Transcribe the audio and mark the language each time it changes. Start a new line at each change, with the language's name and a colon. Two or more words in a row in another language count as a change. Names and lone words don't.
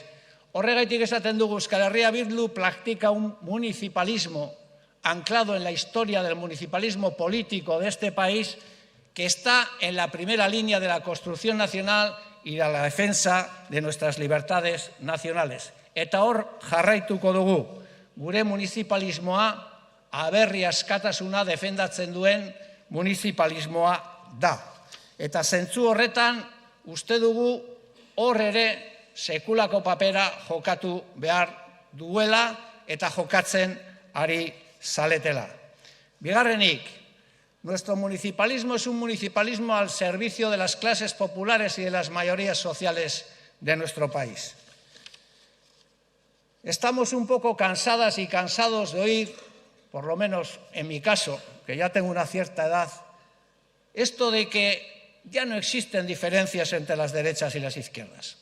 Basque: Horregatik esaten dugu
Spanish: Euskal Herria Bildu practica un municipalismo anclado en la historia del municipalismo político de este país que está en la primera línea de la construcción nacional y de la defensa de nuestras libertades nacionales.
Basque: Eta hor jarraituko dugu, gure municipalismoa aberri askatasuna defendatzen duen municipalismoa da. Eta zentzu horretan uste dugu hor ere sekulako papera jokatu behar duela eta jokatzen ari zaletela. Bigarrenik,
Spanish: nuestro municipalismo es un municipalismo al servicio de las clases populares y de las mayorías sociales de nuestro país. Estamos un poco cansadas y cansados de oír, por lo menos en mi caso, que ya tengo una cierta edad, esto de que ya no existen diferencias entre las derechas y las izquierdas.